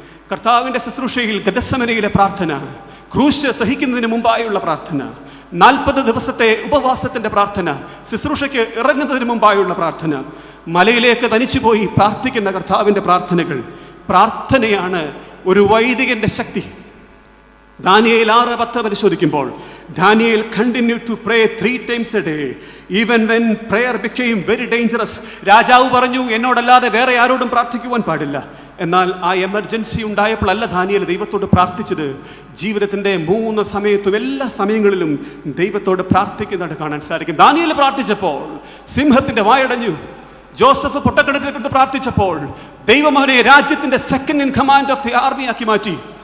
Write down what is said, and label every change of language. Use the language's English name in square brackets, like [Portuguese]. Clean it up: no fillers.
[Malayalam] കർത്താവിൻ്റെ ശുശ്രൂഷയിൽ ഗെത്സമനയിലെ പ്രാർത്ഥന, ക്രൂശ് സഹിക്കുന്നതിന് മുമ്പായുള്ള പ്രാർത്ഥന, 40 ദിവസത്തെ ഉപവാസത്തിൻ്റെ പ്രാർത്ഥന, ശുശ്രൂഷയ്ക്ക് ഇറങ്ങുന്നതിന് മുമ്പായുള്ള പ്രാർത്ഥന, മലയിലേക്ക് തനിച്ചുപോയി പ്രാർത്ഥിക്കുന്ന കർത്താവിൻ്റെ പ്രാർത്ഥനകൾ. പ്രാർത്ഥനയാണ് ഒരു വൈദികൻ്റെ ശക്തി. ദാനിയേൽ 6:10 പരിശോധിക്കുമ്പോൾ [English] Daniel continued to pray 3 times a day even when prayer became very dangerous. [Malayalam] രാജാവ് പറഞ്ഞു, എന്നോടല്ലാതെ വേറെ ആരോടും പ്രാർത്ഥിക്കുവാൻ പാടില്ല. എന്നാൽ ആ എമർജൻസി ഉണ്ടായപ്പോഴല്ല ദാനിയേൽ ദൈവത്തോട് പ്രാർത്ഥിച്ചത്. ജീവിതത്തിൻ്റെ 3 സമയത്തും എല്ലാ സമയങ്ങളിലും ദൈവത്തോട് പ്രാർത്ഥിക്കുന്നതായിട്ട് കാണാൻ സാധിക്കും. ദാനിയേൽ പ്രാർത്ഥിച്ചപ്പോൾ സിംഹത്തിൻ്റെ വായടഞ്ഞു. ജോസഫ് പൊട്ടക്കിണറ്റിൽ പ്രാർത്ഥിച്ചപ്പോൾ ദൈവം അവനെ രാജ്യത്തിൻ്റെ [English] second in command of the army [Malayalam] ആക്കി മാറ്റി.